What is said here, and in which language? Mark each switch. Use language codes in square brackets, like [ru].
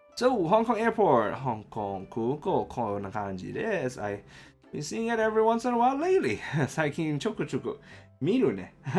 [en] So, Hong Kong Airport, [ja] 香港空港こんな感じです。 [en] I've been seeing it every once in a while lately. [ja] 最近ちょくちょく見るね。